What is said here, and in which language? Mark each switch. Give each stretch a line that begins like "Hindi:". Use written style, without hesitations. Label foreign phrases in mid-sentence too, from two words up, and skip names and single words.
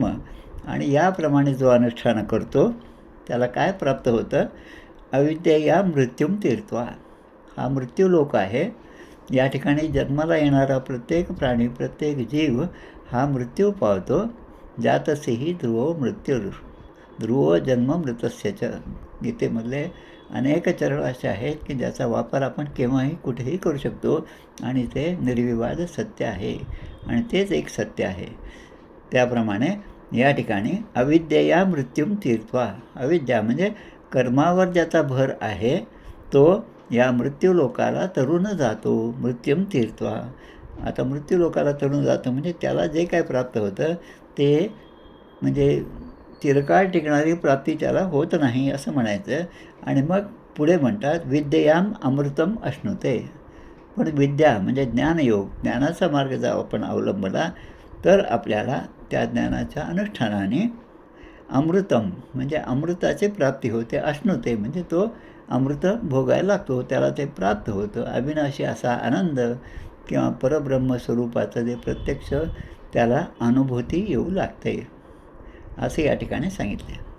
Marathi: आणि याप्रमाणे जो अनुष्ठान करतो त्याला काय प्राप्त होतं,
Sanskrit: अविद्यया मृत्युम तीर्त्वा.
Marathi: हा मृत्यूलोक आहे. या ठिकाणी जन्माला येणारा प्रत्येक प्राणी, प्रत्येक जीव हा मृत्यू पावतो.
Sanskrit: जातसेही ध्रुवो मृत्यूर ध्रुवो जन्म मृतस्यच.
Marathi: गीतेमधले अनेक चरण असे आहेत की ज्याचा वापर आपण केव्हाही कुठेही करू शकतो आणि ते निर्विवाद सत्य आहे आणि तेच एक सत्य आहे. त्याप्रमाणे या ठिकाणी
Sanskrit: अविद्यया मृत्युम तीर्त्वा,
Marathi: अविद्या म्हणजे कर्मावर ज्याचा भर आहे तो या मृत्यूलोकाला तरुण जातो,
Sanskrit: मृत्युम तीर्त्वा.
Marathi: आता मृत्यूलोकाला तरुण जातो म्हणजे त्याला जे काय प्राप्त होतं ते म्हणजे चिरकाळ टिकणारी प्राप्ती त्याला होत नाही असं म्हणायचं. आणि मग पुढे म्हणतात
Sanskrit: विद्ययाम अमृतम अश्नुते.
Marathi: पण विद्या म्हणजे ज्ञानयोग, ज्ञानाचा मार्ग जर आपण अवलंबला तर आपल्याला त्या ज्ञानाच्या अनुष्ठानाने अमृतम म्हणजे अमृताची प्राप्ती होते. अश्नुते म्हणजे तो अमृत भोगायला लागतो, त्याला ते प्राप्त होतं. अविनाशी असा आनंद किंवा परब्रह्म स्वरूपाचं जे प्रत्यक्ष त्याला अनुभूती येऊ लागते असे या ठिकाणी सांगितले.